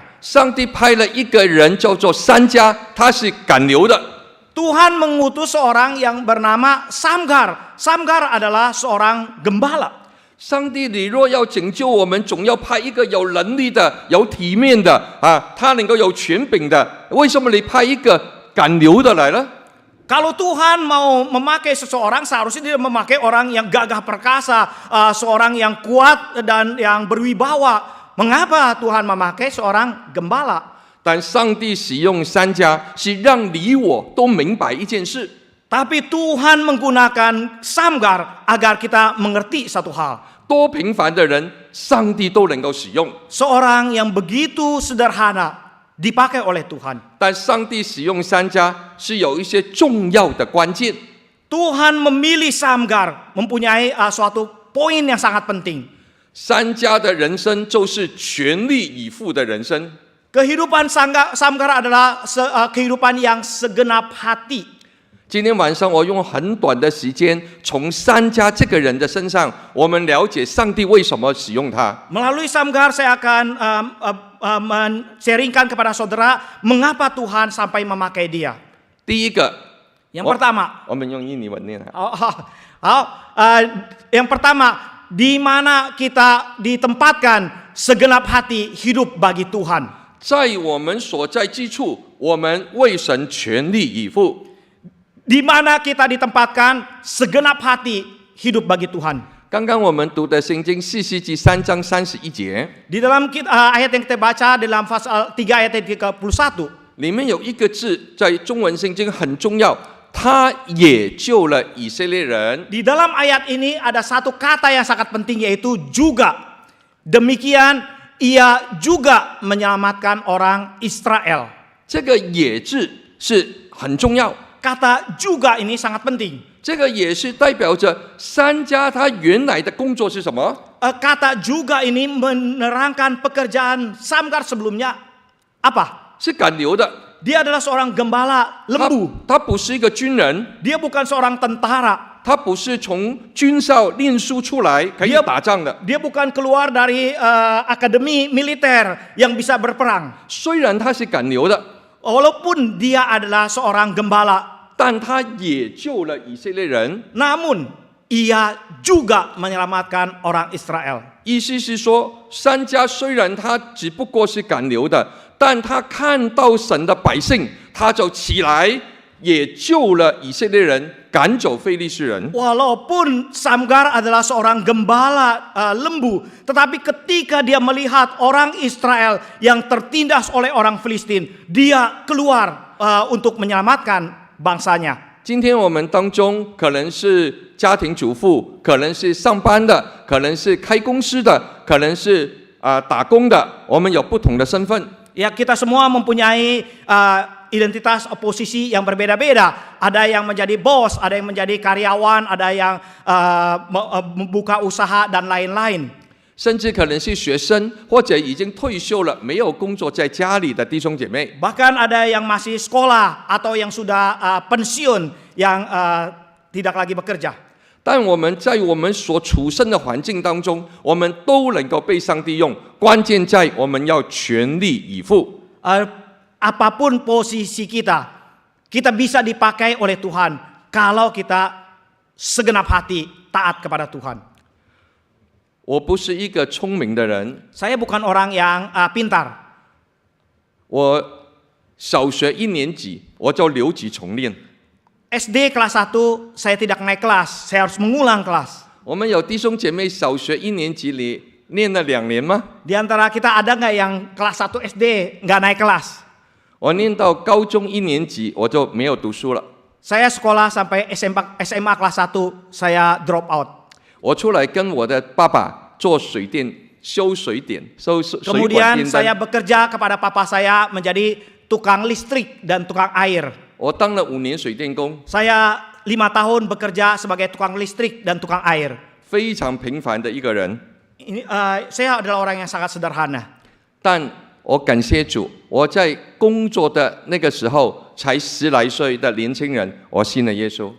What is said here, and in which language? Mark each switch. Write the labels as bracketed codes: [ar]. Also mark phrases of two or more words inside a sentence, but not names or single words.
[zh] 上帝派了一个人叫做珊迦，他是赶牛的。 [id] Tuhan mengutus seorang yang bernama Samgar. Samgar adalah seorang gembala. [zh] 上帝，你若要拯救我们，总要派一个有能力的、有体面的他能够有权柄的。为什么你派一个赶牛的来呢？ [id] Kalau Tuhan mau memakai seseorang, seharusnya dia memakai orang yang gagah perkasa, seorang yang kuat dan yang berwibawa. Mengapa Tuhan memakai seorang gembala? [zh] 但上帝使用珊迦，是让你我都明白一件事。 [id] Tapi Tuhan menggunakan Samgar agar kita mengerti satu hal. [zh] 多平凡的人，上帝都能够使用。 [id] Seorang yang begitu sederhana dipakai oleh Tuhan. [zh] 但上帝使用珊迦是有一些重要的关键。 [id] Tuhan memilih Samgar mempunyai suatu poin yang sangat penting. [zh] 珊迦的人生就是全力以赴的人生。 [id] Kehidupan Samgar adalah kehidupan yang segenap hati. [zh] 今天晚上我用很短的时间，从珊迦这个人的身上，我们了解上帝为什么使用他。 [id] Melalui Samgar saya akan men-sharingkan kepada saudara mengapa Tuhan sampai memakai dia. [zh] 第一个， [id] Yang pertama, [zh] 我们用印尼文念。 [id] yang pertama, di mana kita ditempatkan segenap hati hidup bagi Tuhan. [zh] 在我们所在之处，我们为神全力以赴。 [id] Di mana kita ditempatkan segenap hati hidup bagi Tuhan. [zh] 刚刚我们读的圣经士师记3章31节， [id] Di dalam ayat yang kita baca dalam pasal 3 ayat yang 31, [zh] 里面有一个字在中文圣经很重要，他也救了以色列人。 [id] di dalam ayat ini ada satu kata yang sangat penting yaitu juga. Demikian ia juga menyelamatkan orang Israel. [zh] 这个也字是很重要， [id] Kata juga ini sangat penting. [zh] 这个也是代表着珊迦他原来的工作是什么？ [id] Kata juga ini menerangkan pekerjaan Samgar sebelumnya apa? [zh] 是赶牛的。 [id] Dia adalah seorang gembala [zh] 他 [id] lembu. [zh] 他不是一个军人， [id] Dia bukan seorang tentara. [zh] 他不是从军校念书出来可以 [id] Dia [zh] 打仗的。 [id] Dia bukan keluar dari akademi militer yang bisa berperang. [zh] 虽然他是赶牛的， [id] Walaupun dia adalah seorang gembala, [zh] 但他也救了以色列人。 [id] namun ia juga menyelamatkan orang Israel. [zh] 意思是说，珊迦虽然他只不过是赶牛的，但他看到神的百姓，他就起来，也救了以色列人，赶走非利士人。 [id] Walaupun Samgar adalah seorang gembala lembu, tetapi ketika dia melihat orang Israel yang tertindas oleh orang Filistin, dia keluar untuk menyelamatkan bangsanya. [zh] 今天我们当中可能是家庭主妇，可能是上班的，可能是开公司的，可能是打工的，我们有不同的身份。 [id] Ya, kita semua mempunyai identitas posisi yang berbeda-beda. Ada yang menjadi bos, ada yang menjadi karyawan, ada yang membuka usaha dan lain-lain. [zh] 甚至可能是学生，或者已经退休了，没有工作在家里的弟兄姐妹。 [id] Bahkan ada yang masih sekolah atau yang sudah pensiun yang tidak lagi bekerja. [zh] 但我们在我们所处身的环境当中，我们都能够被上帝用，关键在我们要全力以赴。 [id] Apapun posisi kita, kita bisa dipakai oleh Tuhan kalau kita segenap hati taat kepada Tuhan. [zh] 我不是一个聪明的人， [id] Saya bukan orang yang pintar. [zh] 我小学1年级我就留级重练。 [id] SD kelas 1 saya tidak naik kelas, saya harus mengulang kelas. [zh] 我们有弟兄姐妹小学1年级里念了2年吗？ [id] Di antara kita ada nggak yang kelas 1 SD nggak naik kelas? [zh] 我念到高中1年级我就没有读书了。 [id] Saya sekolah sampai SMA kelas 1, saya [en] drop out. [zh] 我出来跟我的爸爸做水电，修水电，修水管 [id] Kemudian [zh] 电 [id] saya [zh] 灯。 [id] bekerja kepada papa saya menjadi tukang listrik dan tukang air. [zh] 我当了5年水电工， [id] Saya 5 tahun bekerja sebagai tukang listrik dan tukang air. [zh] 非常平凡的一个人。 [id] Ini, saya adalah orang yang sangat sederhana. [zh] 但我感谢主，我在工作的那个时候，才10来岁的年轻人，我信了耶稣。